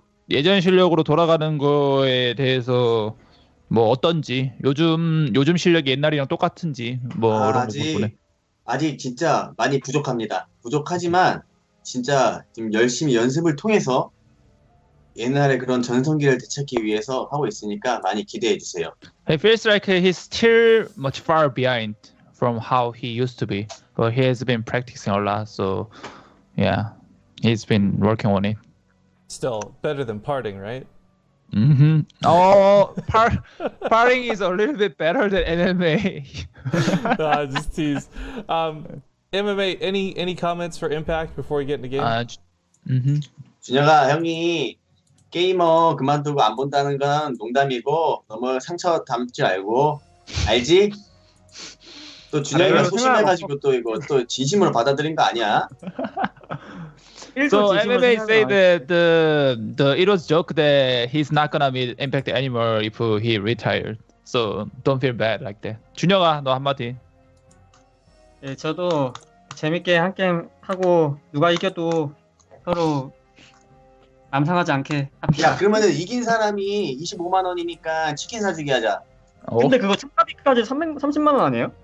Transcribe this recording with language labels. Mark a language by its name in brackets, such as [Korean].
[Korean] 예전 실력으로 돌아가는 거에 대해서 뭐 어떤지, 요즘 실력이 옛날이랑 똑같은지 뭐 이런 거 보네. 아직 진짜 많이 부족합니다. 부족하지만 진짜 지금 열심히 연습을 통해서 옛날에 그런 전성기를 되찾기 위해서 하고 있으니까 많이 기대해 주세요. [English] It feels like he's still much far behind from how he used to be, but he has been practicing a lot. So, yeah, he's been working on it. Still better than parting, right? Parting is a little bit better than MMA. Just tease. MMA, any comments for Impact before we get in the game? [Korean] 준혁아, 형이 게이머 그만두고 안 본다는 건 농담이고 너무 상처 담지 말고 알지? 또 준혁이가 소심해가지고 또 이거 또 진심으로 받아들인 거 아니야? [English] So MMA say that it was joke that he's not gonna meet Impact anymore if he retired. So don't feel bad like that. [Korean] 준혁아, 너 한마디. 네, 저도 재밌게 한 게임 하고 누가 이겨도 서로 남상하지 않게 합시다. 야, 그러면은 이긴 사람이 25만 원이니까 치킨 사주기 하자. 근데 그거 참가비까지 30만 원 아니에요?